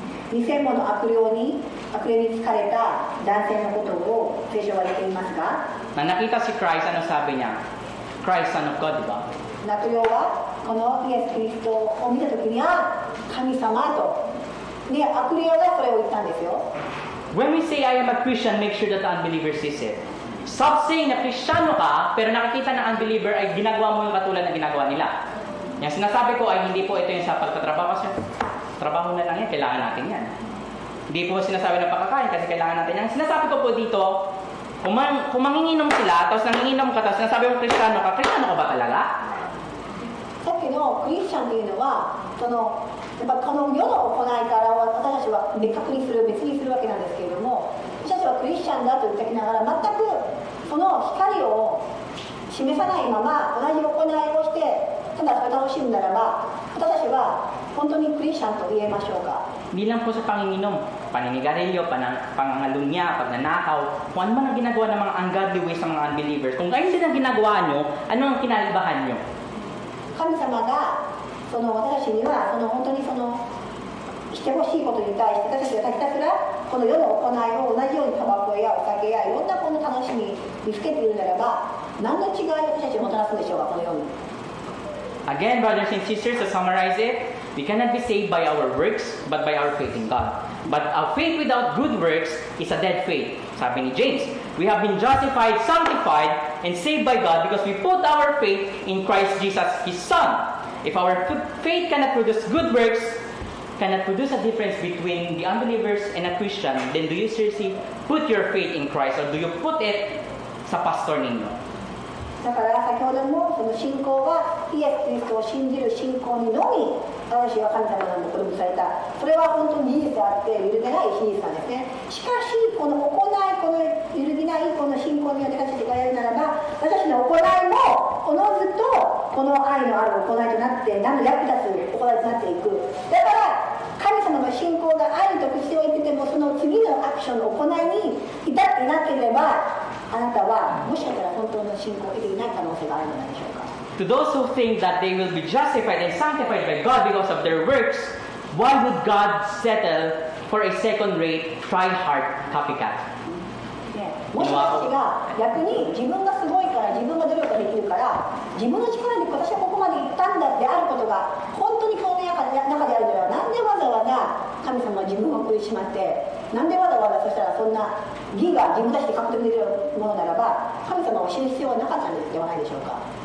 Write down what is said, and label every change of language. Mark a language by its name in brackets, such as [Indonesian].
[Japanese] 2000もの悪霊に疲れた男性のことを聖書は言っていますが、 [Filipino] Na nakita si Christ, ano sabi niya? [English] Christ, Son of God, [Filipino] di ba? [Japanese] 悪霊はこのイエス・キリストを見たときには神様と、で悪霊がそれを言ったんですよ。 [English] When we say I am a Christian, make sure that the unbeliever sees it. Stop saying [Filipino] na Kristiyano ka, pero nakikita ng unbeliever ay ginagawa mo yung katulad na ginagawa nila. Yung sinasabi ko ay hindi po ito yung sa pagtatrabaho kasi trabaho na lang yan, kailangan natin yan. Hindi po sinasabi ng pagkakain kasi kailangan natin yan. Sinasabi ko po dito, kung manginginom sila, tapos nanginginom ka, tapos sinasabi mo Kristiyano ka ba talaga? [Japanese] さっきのクリスチャンというのはやっぱこの世の行いから私たちは別にするわけなんですけれども、私たちはクリスチャンだと言ってきながら全くその光を示さないまま同じ行いをしてただそれを楽しむならば、私たちは本当にクリスチャンと言えましょうか。 [Filipino] Hindi lang po sa panginginom, paninigarilyo, pangangalunya, pagnanakaw, kung ano man ang ginagawa ng mga ungodly ways sa mga unbelievers. Kung ganyan din ang ginagawa nyo, ano ang kinaibahan nyo? [Japanese] 神様が私たちには本当にしてほしいことに対して私たちがひたすらこの世の行いを同じようにタバコやお酒やいろんなこの楽しみ見つけているならば、何の違いを私たちにもたらすんでしょうか、この世に。 [English] Again, brothers and sisters, to summarize it, we cannot be saved by our works, but by our faith in God. But a faith without good works is a dead faith. [Filipino] Sabi ni James, [English] we have been justified, sanctified, and saved by God because we put our faith in Christ Jesus, His Son. If our faith cannot produce good works, cannot produce a difference between the unbelievers and a Christian, then do you seriously put your faith in Christ or do you put it [Filipino] sa pastor ninyo? [Japanese] だから先ほどもその信仰がイエス・キリストを信じる信仰にのみ私は神様なので子供された、それは本当に事実であって揺るぎない真実なんですね。しかしこの行い、この揺るぎないこの信仰によって私たちがやるならば、私の行いもおのずとこの愛のある行いとなって何の役立つ行いとなっていく。だから神様の信仰が愛と口を言っててもその次のアクションの行いに至っていなければ、あなたはもしかしたら本当の信仰を得ていない可能性があるのではないでしょうか。 [English] To those who think that they will be justified and sanctified by God because of their works, why would God settle for a second-rate, try-hard copycat? [Japanese] もし私が逆に自分がすごいから自分が努力ができるから自分の力で私はここまで行ったんだってあることが本当にこの中であるのは、なんでわざわざ神様は自分を送りしまって、なんでわざわざそしたらそんな義が自分たちで獲得できるものならば神様を知る必要はなかったんではないでしょうか。